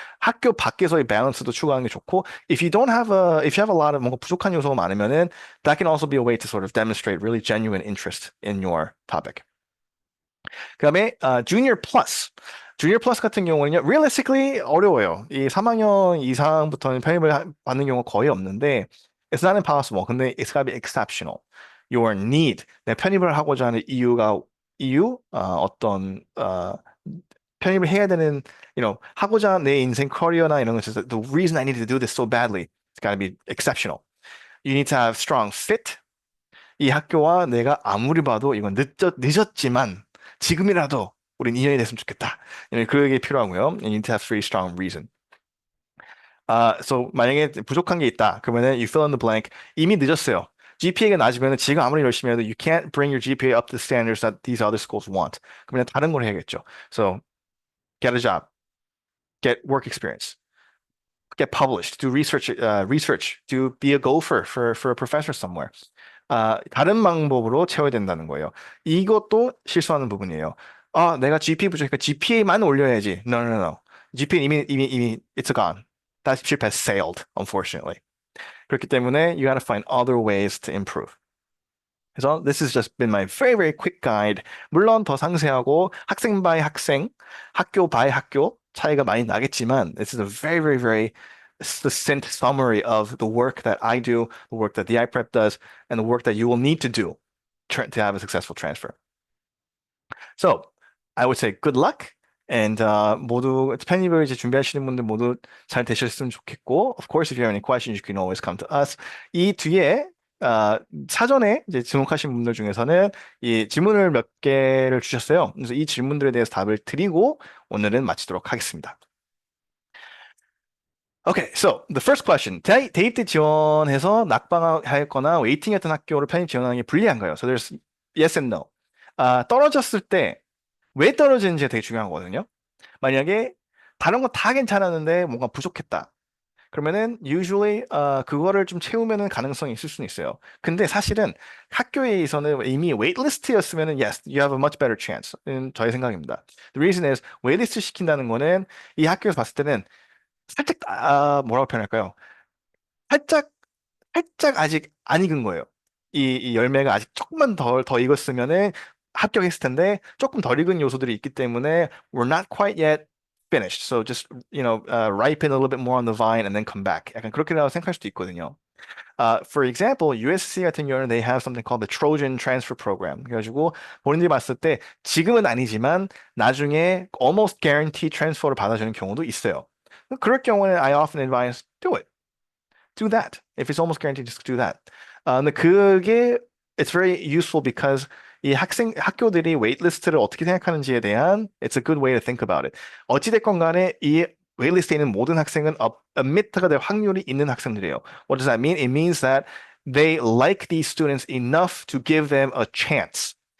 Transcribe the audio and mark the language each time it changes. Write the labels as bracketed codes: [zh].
[ko] 학교 밖에서의 밸런스도 추구하는 게 좋고, [en] if you have a lot of [ko] 뭔가 부족한 요소가 많으면은 [en] that can also be a way to sort of demonstrate really genuine interest in your topic. [ko] 그다음에 junior plus. junior plus 같은 경우는요, realistically 어려워요. 이 3학년 이상부터는 편입을 받는 경우가 거의 없는데, [en] it's not impossible. [ko] 근데 [en] it's gotta be exceptional. Your need. [ko] 내 편입을 하고자 하는 어떤 편입을 해야 되는, 하고자 내 인생 커리어나 이런 것에서 [en] the reason I need to do this so badly, it's gotta be exceptional. You need to have strong fit. [ko] 이 학교와 내가 아무리 봐도 이건 늦었지만 지금이라도 우린 인연이 됐으면 좋겠다. 그게 필요하고요. [en] You need to have very strong reason. [ko] So 만약에 부족한 게 있다. 그러면은 [en] you fill in the blank. [ko] 이미 늦었어요. GPA가 낮으면 지금 아무리 열심히 해도 [en] you can't bring your GPA up to the standards that these other schools want. [ko] 그러면 다른 걸 해야겠죠. [en] So get a job, get work experience, get published, do research, to be a gopher for a professor somewhere. [ko] 다른 방법으로 채워야 된다는 거예요. 이것도 실수하는 부분이에요. 내가 GPA 부족하니까 GPA만 올려야지. [en] No, no, no. GPA [ko] 이미 [en] it's gone. That ship has sailed, unfortunately. [ko] 그렇기 때문에 [en] you gotta find other ways to improve. [ko] 그래서 [en] this has just been my very, very quick guide. [ko] 물론 더 상세하고 학생 by 학생, 학교 by 학교 차이가 많이 나겠지만 [en] this is a very, very, very succinct summary of the work that I do, the work that the iPrep does, and the work that you will need to do to have a successful transfer. So I would say good luck. And [ko] 모두 편입을 이제 준비하시는 분들 모두 잘 되셨으면 좋겠고, [en] of course, if you have any questions, you can always come to us. [ko] 이 뒤에 사전에 이제 등록하신 분들 중에서는 이 질문을 몇 개를 주셨어요. 그래서 이 질문들에 대해서 답을 드리고 오늘은 마치도록 하겠습니다. [en] Okay, so the first question. [ko] 대입 때 지원해서 낙방하였거나 웨이팅했던 학교로 편입 지원하는 게 불리한가요? [en] So there's yes and no. [ko] 떨어졌을 때 왜 떨어지는지 되게 중요한 거거든요. 만약에 다른 거 다 괜찮았는데 뭔가 부족했다. 그러면은 usually 그거를 좀 채우면은 가능성이 있을 수는 있어요. 근데 사실은 학교에서는 이미 웨이트리스트였으면은 [en] yes, you have a much better chance. [ko] 는 저의 생각입니다. [en] The reason is [ko] 웨이트리스트 시킨다는 거는 이 학교에서 봤을 때는 살짝 뭐라고 표현할까요? 살짝 살짝 아직 안 익은 거예요. 이 열매가 아직 조금만 더 익었으면은 합격했을 텐데 조금 덜 익은 요소들이 있기 때문에 [en] we're not quite yet finished. So just ripen a little bit more on the vine and then come back. [ko] 약간 그렇게라고 생각할 수도 있거든요. [en] For example, USC [ko] 같은 경우는 [en] they have something called the Trojan Transfer Program. [ko] 그래가지고 본인들이 봤을 때 지금은 아니지만 나중에 almost guaranteed transfer를 받아주는 경우도 있어요. 그럴 경우는 [en] I often advise do it. Do that. If it's almost guaranteed, just do that. [ko] 근데 그게 [en] it's very useful because [ko] 이 학교들이 웨이트리스트를 어떻게 생각하는지에 대한 [en] it's a good way to think about it. [ko] 어찌됐건 간에 이 웨이트리스트에 있는 모든 학생은 admit가 될 확률이 있는 학생들이에요. [en] What does that mean? It means that they like these students enough to give them a chance.